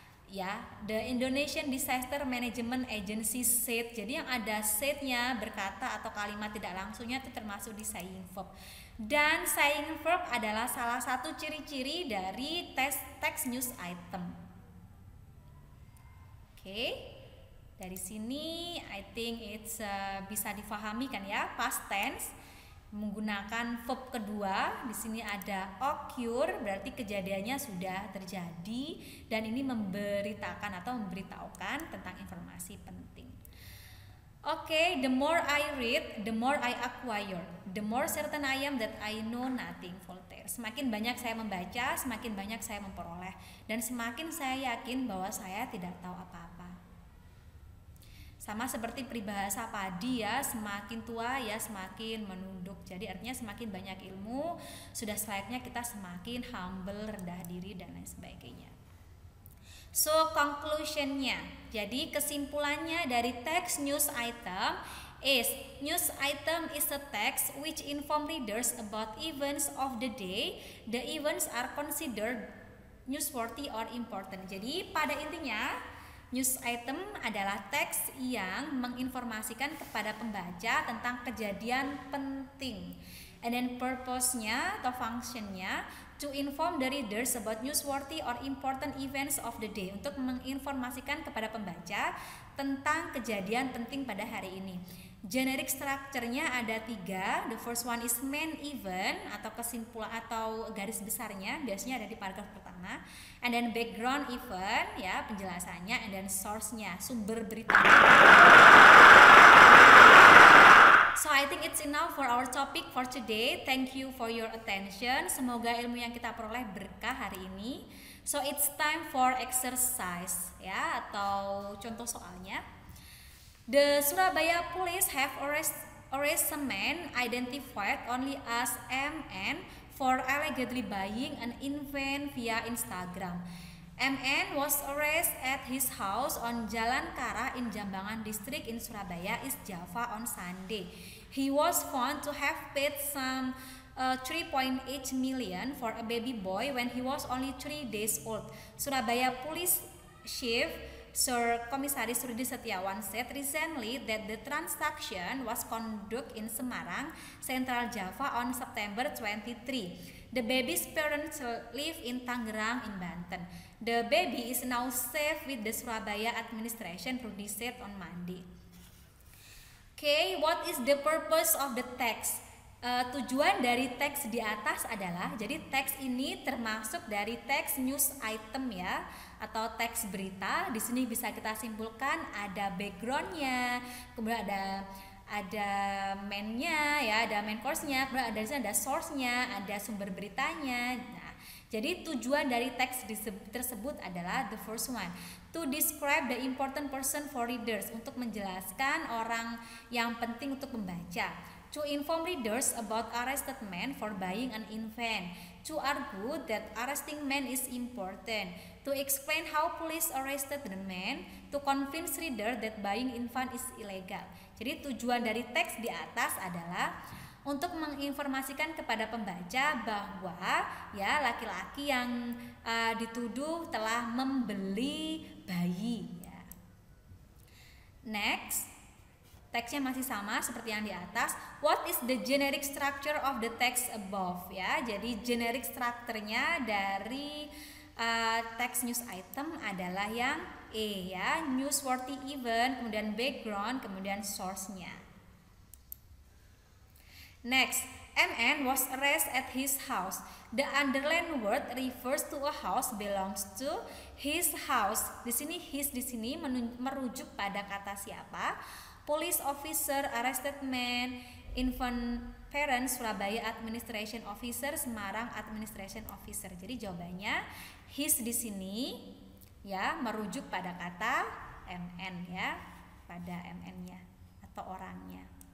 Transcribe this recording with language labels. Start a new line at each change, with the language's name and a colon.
English: Ya, the Indonesian Disaster Management Agency said.
Indonesian: Jadi yang ada said-nya, berkata atau kalimat tidak langsungnya itu termasuk di saying verb. Dan saying verb adalah salah satu ciri-ciri dari text news item. Oke. Dari sini
English: I think it's
Indonesian: bisa difahami kan ya, past tense menggunakan verb kedua. Di sini ada occur, berarti kejadiannya sudah terjadi dan ini memberitakan atau memberitahukan tentang informasi penting.
English: Oke, the more I read, the more I acquire. The more certain I am that I know nothing. Voltaire.
Indonesian: Semakin banyak saya membaca, semakin banyak saya memperoleh, dan semakin saya yakin bahwa saya tidak tahu apa-apa. Sama seperti peribahasa padi ya, semakin tua ya semakin menunduk. Jadi artinya semakin banyak ilmu, sudah selayaknya kita semakin humble, rendah diri dan lain sebagainya.
English: So conclusionnya,
Indonesian: jadi kesimpulannya dari
English: text news item is, news item is a text which inform readers about events of the day. The events are considered newsworthy or important.
Indonesian: Jadi pada intinya news item adalah teks yang menginformasikan kepada pembaca tentang kejadian penting.
English: And then purpose-nya atau function-nya to inform the readers about newsworthy or important events of the day.
Indonesian: Untuk menginformasikan kepada pembaca tentang kejadian penting pada hari ini. Generic structure-nya ada 3.
English: The first one is main event
Indonesian: atau kesimpulan atau garis besarnya, biasanya ada di paragraf pertama.
English: And then background event ya, penjelasannya. And then source-nya,
Indonesian: sumber beritanya.
English: So I think it's enough for our topic for today. Thank you for your attention.
Indonesian: Semoga ilmu yang kita peroleh berkah hari ini.
English: So it's time for exercise ya,
Indonesian: atau contoh soalnya.
English: The Surabaya police have arrested a man identified only as MN for allegedly buying an infant via Instagram. MN was arrested at his house on Jalan Kara in Jambangan district in Surabaya, East Java on Sunday. He was found to have paid some 3.8 million for a baby boy when he was only 3 days old. Surabaya Police Chief Sir Komisaris Rudi Setiawan said recently that the transaction was conducted in Semarang, Central Java on September 23. The baby's parents live in Tangerang in Banten. The baby is now safe with the Surabaya administration, Rudi said on Monday. Okay, what is the purpose of the text?
Indonesian: Tujuan dari teks di atas adalah, jadi teks ini termasuk dari teks news item ya, atau teks berita. Di sini bisa kita simpulkan ada backgroundnya, kemudian ada main-nya ya, ada main course-nya, kemudian ada source-nya, ada sumber beritanya. Nah, jadi tujuan dari teks tersebut adalah
English: the first one, to describe the important person for readers,
Indonesian: untuk menjelaskan orang yang penting untuk membaca.
English: To inform readers about arrested man for buying an infant. To argue that arresting man is important. To explain how police arrested the man. To convince reader that buying infant is illegal.
Indonesian: Jadi tujuan dari teks di atas adalah untuk menginformasikan kepada pembaca bahwa ya laki-laki yang dituduh telah membeli bayi. Ya. Next. Teksnya masih sama seperti yang di atas.
English: What is the generic structure of the text above?
Indonesian: Ya, jadi generic structure-nya dari text news item adalah yang E ya, newsworthy event, kemudian background, kemudian source-nya.
English: Next, MN was arrested at his house. The underlined word refers to a house belongs to his house.
Indonesian: Di sini his di sini merujuk pada kata siapa?
English: Police officer arrested man, infant parent Surabaya administration officer, Semarang administration officer.
Indonesian: Jadi jawabannya his di sini ya merujuk pada kata MN ya, pada MN-nya atau orangnya.